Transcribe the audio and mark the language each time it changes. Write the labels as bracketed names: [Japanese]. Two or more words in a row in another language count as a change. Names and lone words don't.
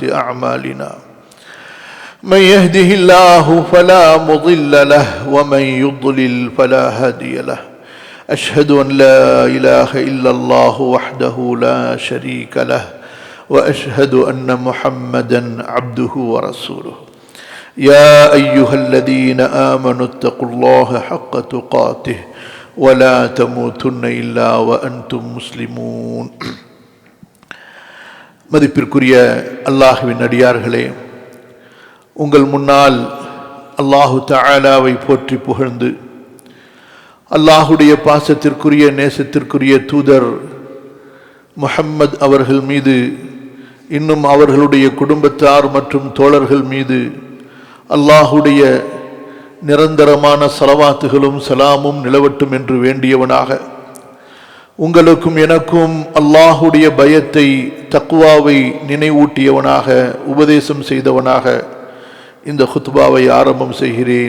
[Arabic] أعمالنا من يهده الله فلا مضل له ومن يضلل فلا هادي له أشهد أن لا إله إلا الله وحده لا شريك له وأشهد أن محمدا عبده ورسوله يا أيها الذين آمنوا اتقوا الله حق تقاته ولا تموتن إلا وأنتم مسلمون. [Tamil] மதிப்பிற்குரிய அல்லாஹ்வின் அடியார்களே, உங்கள் முன்னால் அல்லாஹு தஆலாவை போற்றி புகழ்ந்து அல்லாஹுடைய பாசத்திற்குரிய நேசத்திற்குரிய தூதர் முஹம்மது அவர்கள் மீது, இன்னும் அவர்களுடைய குடும்பத்தார் மற்றும் தோழர்கள் மீது அல்லாஹுடைய நிரந்தரமான ஸலவாத்துகளும் சலாமும் நிலவட்டும் என்று வேண்டியவனாக, உங்களுக்கும் எனக்கும் அல்லாஹுடைய பயத்தை, தக்வாவை நினைவூட்டியவனாக, உபதேசம் செய்தவனாக இந்த குத்பாவை ஆரம்பம் செய்கிறேன்.